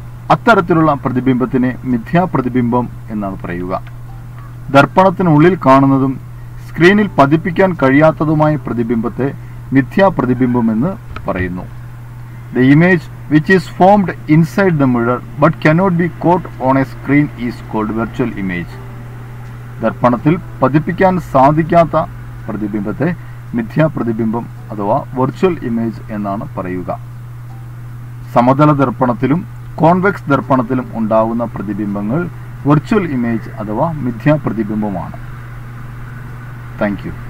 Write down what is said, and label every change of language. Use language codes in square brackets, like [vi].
[ml] അത്തരത്തിലുള്ള പ്രതിബിംബത്തിനെ മിഥ്യാപ്രതിബിംബം എന്നാണ് പറയുക. ദർപ്പണത്തിനുള്ളിൽ കാണുന്നതും സ്ക്രീനിൽ പതിപ്പിക്കാൻ കഴിയാത്തതുമായ പ്രതിബിംബത്തെ മിഥ്യാപ്രതിബിംബം എന്ന് പറയുന്നു. [en] The image which is formed inside the mirror but cannot be caught on a screen is called virtual image. [ml] ദർപ്പണത്തിൽ പതിപ്പിക്കാൻ സാധിക്കാത്ത പ്രതിബിംബത്തെ മിഥ്യാപ്രതിബിംബം അഥവാ വെർച്വൽ ഇമേജ് എന്നാണ് പറയുക. സമതല ദർപ്പണത്തിലും കോൺവെക്സ് ദർപ്പണത്തിലും ഉണ്ടാവുന്ന പ്രതിബിംബങ്ങൾ വെർച്വൽ ഇമേജ് അഥവാ മിഥ്യാപ്രതിബിംബമാണ്. Thank you.